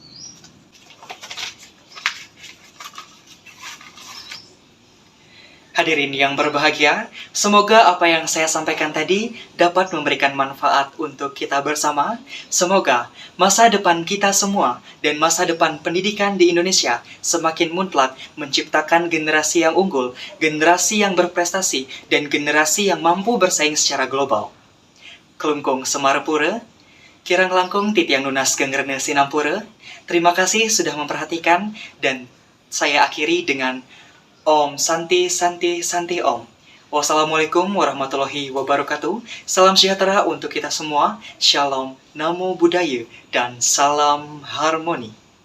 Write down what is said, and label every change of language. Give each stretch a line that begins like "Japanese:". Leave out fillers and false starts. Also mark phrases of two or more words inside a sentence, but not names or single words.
Indonesian: Hadirin yang berbahagia, semoga apa yang saya sampaikan tadi dapat memberikan manfaat untuk kita bersama. Semoga masa depan kita semua dan masa depan pendidikan di Indonesia semakin mutlak menciptakan generasi yang unggul, generasi yang berprestasi, dan generasi yang mampu bersaing secara global.
Balinese: Kelungkung Semarapura, Kirang langkung titiang nunas gengrene Sinampura.
Indonesian: Terima kasih sudah memperhatikan, dan saya akhiri dengan
Sanskrit: ॐ शान्ति शान्ति शान्ति ॐ.
Arabic: والسلام عليكم ورحمة الله وبركاته.
Indonesian: Salam sejahtera untuk kita semua. Shalom,
Pali: namo buddhaya,
Indonesian: dan salam harmoni.